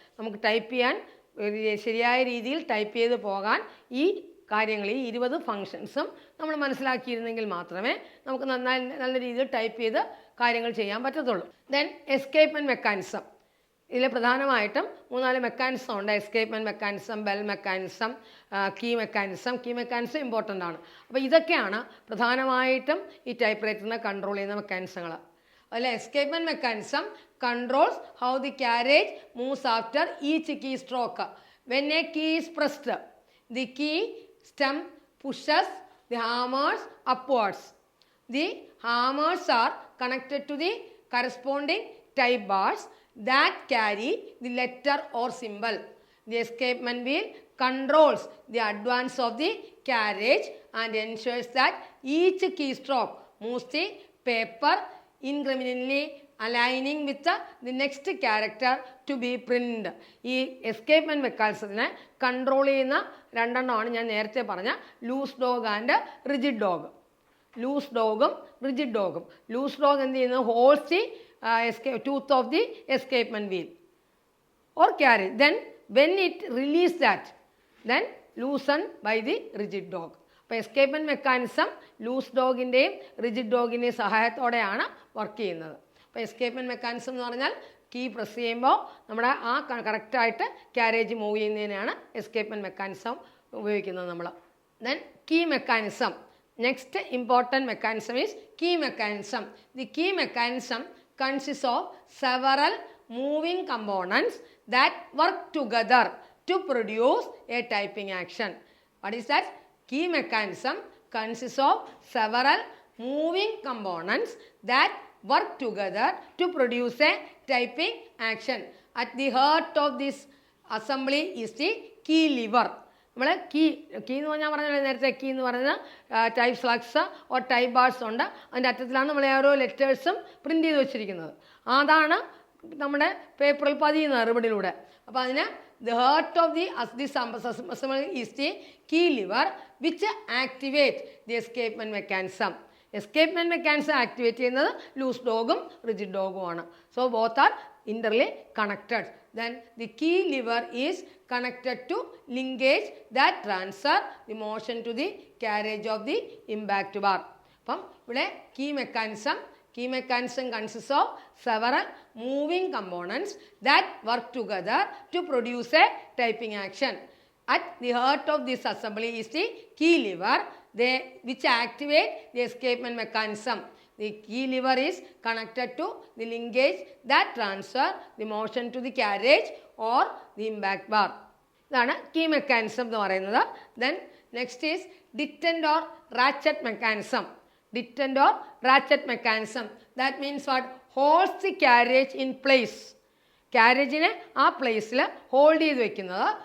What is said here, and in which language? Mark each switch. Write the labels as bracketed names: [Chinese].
[Malayalam] നമുക്ക് ടൈപ്പ് ചെയ്യാൻ ശരിയായ രീതിയിൽ ടൈപ്പ് ചെയ്ത് പോകാൻ ഈ കാര്യങ്ങൾ, ഈ 20 ഫങ്ഷൻസും നമ്മൾ മനസ്സിലാക്കിയിരുന്നെങ്കിൽ മാത്രമേ നമുക്ക് നല്ല രീതിയിൽ ടൈപ്പ് ചെയ്ത് കാര്യങ്ങൾ ചെയ്യാൻ പറ്റത്തുള്ളൂ. Then escapement mechanism. ഇതിൽ പ്രധാനമായിട്ടും 3-4 മെക്കാനിസം ഉണ്ട്. Escapement mechanism, bell mechanism, key mechanism. Key mechanism important ആണ്. അപ്പോൾ ഇതൊക്കെയാണ് പ്രധാനമായിട്ടും ഈ ടൈപ്പ് റൈറ്ററിനെ കൺട്രോൾ ചെയ്യുന്ന മെക്കാനിസങ്ങൾ. അതിൽ [English] Escapement mechanism controls how the carriage moves after each key stroke. When a key is pressed, the key stem pushes the hammers upwards. The hammers are connected to the corresponding type bars that carry the letter or symbol. The escapement wheel controls the advance of the carriage and ensures that each keystroke moves the paper incrementally, aligning with the next character to be printed. [Malayalam] ഈ escapement മെക്കാനിസത്തിനെ control ചെയ്യുന്ന 2 എണ്ണമാണ് ഞാൻ നേരത്തെ പറഞ്ഞ loose dog and rigid dog. Loose ഡോഗും rigid ഡോഗും. Loose dog എന്ത് ചെയ്യുന്നത്? [English] Holds the tooth of the escapement wheel or carry. Then when it release that, then loosened by the rigid dog. [Malayalam] അപ്പോൾ escapement mechanism loose ഡോഗിൻ്റെയും rigid ഡോഗിൻ്റെയും സഹായത്തോടെയാണ് work ചെയ്യുന്നത്. അപ്പോൾ escapement mechanism എന്ന് പറഞ്ഞാൽ key press ചെയ്യുമ്പോൾ നമ്മുടെ ആ കറക്റ്റായിട്ട് ക്യാരേജ് മൂവ് ചെയ്യുന്നതിനാണ് എസ്കേപ്മെൻറ്റ് മെക്കാനിസം ഉപയോഗിക്കുന്നത് നമ്മൾ. Then key mechanism. [English] Next important mechanism is key mechanism. The key mechanism consists of several moving components that work together to produce a typing action. What is that? Key mechanism consists of several moving components that work together to produce a typing action. At the heart of this assembly is the key lever. [Malayalam] നമ്മൾ key എന്ന് പറഞ്ഞാൽ പറഞ്ഞാൽ നേരത്തെ key എന്ന് പറയുന്നത് type slugs or type bars ഉണ്ട്. അതിൻ്റെ അറ്റത്തിലാണ് നമ്മൾ ഓരോ ലെറ്റേഴ്സും പ്രിൻ്റ് ചെയ്ത് വെച്ചിരിക്കുന്നത്. അതാണ് നമ്മുടെ പേപ്പറിൽ പതിയുന്നത് റിബണിലൂടെ. അപ്പോൾ അതിന് [English] The heart of this assembly is the key lever which activate the escapement mechanism. [Malayalam] Escapement mechanism activate ചെയ്യുന്നത് loose ഡോഗും rigid ഡോഗുമാണ്. [English] So both are ഇന്റർലി connected. Then the key lever is connected to linkage that transfer the motion to the carriage of the impact bar. [Malayalam] അപ്പം ഇവിടെ [English] key mechanism consists of several moving components that work together to produce a typing action. At the heart of this assembly is the key lever which activate the escapement mechanism. The key lever is connected to the linkage that transfer the motion to the carriage or the impact bar. [Malayalam] ഇതാണ് key mechanism എന്ന് പറയുന്നത്. [English] Then next is detent or ratchet mechanism. Detent or ratchet mechanism. That means what? Holds the carriage in place. [Malayalam] Carriage-നെ ആ പ്ലേസിൽ hold ചെയ്ത് വെക്കുന്നത്.